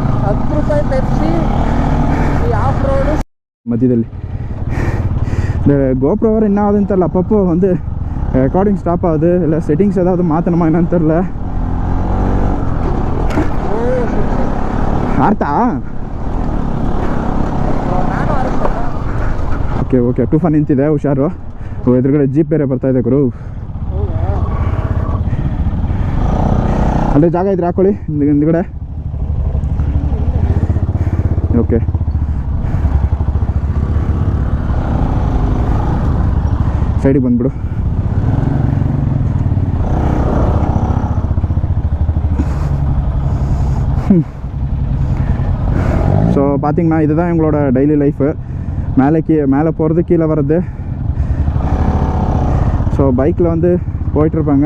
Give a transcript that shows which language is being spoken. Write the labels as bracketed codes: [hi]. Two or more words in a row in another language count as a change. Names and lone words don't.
[kn] ₹10 ಪೆಪ್ಸಿ ಈ [en] off road [ta] ಮಧ್ಯದಲ್ಲಿ இந்த கோப்ரோவர் என்ன ஆகுதுன்னு தெரில. அப்பப்போ வந்து [en] recording stop [ta] ஆகுது, இல்லை செட்டிங்ஸ் ஏதாவது மாற்றணுமா என்னன்னு தெரில. [kn] ಆರ್ತಾ [en] okay okay [kn] ಟೂಫಾನ್ ನಿಂತಿದೆ, ಹುಷಾರು. ಎದುರುಗಡೆ ಜೀಪ್ ಬೇರೆ ಬರ್ತಾಯಿದೆ ಗುರು. ಅಲ್ಲೇ ಜಾಗ ಇದ್ರೆ ಹಾಕೊಳ್ಳಿ ಹಿಂದ್ಗಡೆ. ಓಕೆ ಸೈಡಿಗೆ ಬಂದ್ಬಿಡು. [ta] ஸோ பார்த்திங்கன்னா இதுதான் எங்களோட [en] daily life. [ta] மேலே போகிறது கீழே வர்றது. ஸோ பைக்கில் வந்து போயிட்டுருப்பாங்க.